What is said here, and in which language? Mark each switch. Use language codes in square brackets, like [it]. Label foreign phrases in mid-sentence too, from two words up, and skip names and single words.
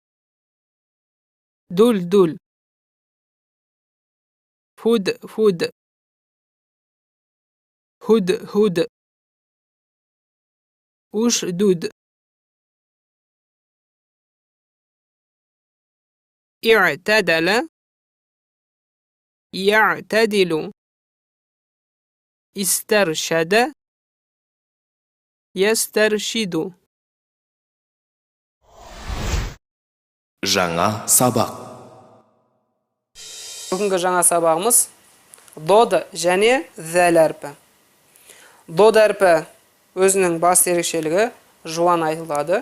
[ar] دلدل فد هد أشدد اعتدل يعتدل استرشد يسترشد [kk] Жаңа сабақ. Бүгінгі жаңа сабағымыз дод және зәл әрпі. Дод әрпі өзінің басты ерекшелігі жуан айтылады.